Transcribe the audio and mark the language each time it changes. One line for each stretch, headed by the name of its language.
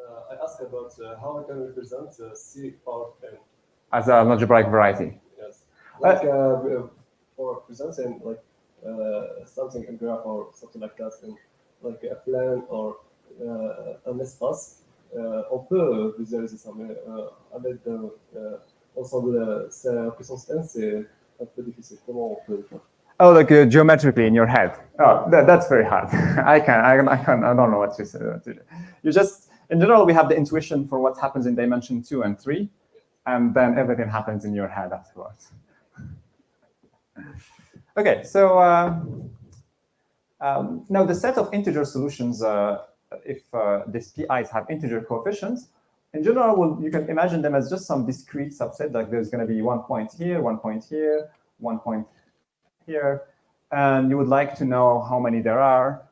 English: I asked about how we can represent C power n. As an algebraic variety. Yes. Like for presenting like something, a graph or something like that, in like a plan or
French: un espace, on peut visualiser ça, mais avec un ensemble, c'est la puissance n, c'est un peu difficile. Comment on peut le faire?
English: Oh, like geometrically in your head. Oh, that's very hard. I don't know what to say. You just, in general, we have the intuition for what happens in dimension 2 and 3, and then everything happens in your head afterwards. Okay, so now the set of integer solutions, if these PIs have integer coefficients, in general, you can imagine them as just some discrete subset, like there's going to be 1 point here, 1 point here, 1 point here, and you would like to know how many there are.